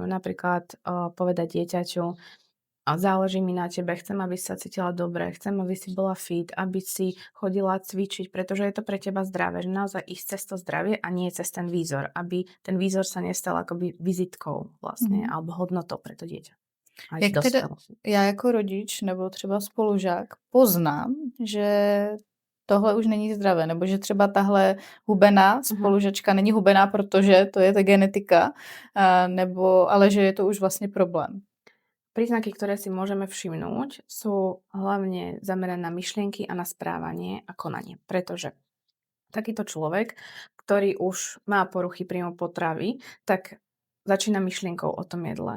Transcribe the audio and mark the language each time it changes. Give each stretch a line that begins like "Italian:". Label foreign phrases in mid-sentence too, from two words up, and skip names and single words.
Slovak: Napríklad, povedať dieťaťu: A záleží mi na tebe, chcem, aby si sa cítila dobre, chcem, aby si bola fit, aby si chodila cvičiť, pretože je to pre teba zdravé, že naozaj ísť cez to zdravie a nie cez ten výzor, aby ten výzor sa nestal akoby vizitkou vlastne, Mhm. alebo hodnotou pre to dieťa. Aj
Czech: Jak teda
Slovak: dospelosť.
Czech: já jako rodič nebo třeba spolužák poznám, že tohle už není zdravé, nebo že třeba tahle hubená Mhm. spolužačka není hubená, protože to je ta genetika, nebo ale že je to už vlastně problém.
Slovak: Príznaky, ktoré si môžeme všimnúť, sú hlavne zamerané na myšlienky a na správanie a konanie, pretože takýto človek, ktorý už má poruchy príjmu potravy, tak začína myšlienkou o tom jedle.